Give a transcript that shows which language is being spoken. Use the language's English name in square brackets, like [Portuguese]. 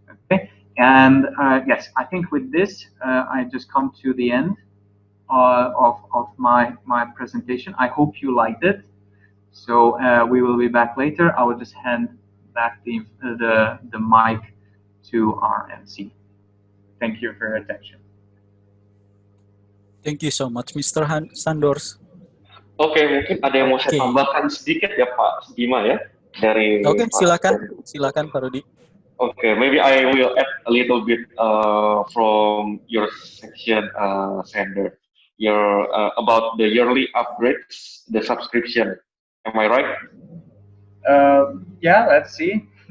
[English] Okay, and yes, I think with this, I just come to the end of my presentation. I hope you liked it. So we will be back later. I will just hand back the mic to our MC. Thank you for your attention. Thank you so much, Mr. Sandors. [Indonesian] Oke, mungkin ada yang mau saya tambahkan sedikit ya Pak Bima ya dari. Oke, silakan Pak Rudi. [English] Okay, maybe I will add a little bit from your section, Sander. Your about the yearly upgrades, the subscription. Am I right? Yeah, let's see.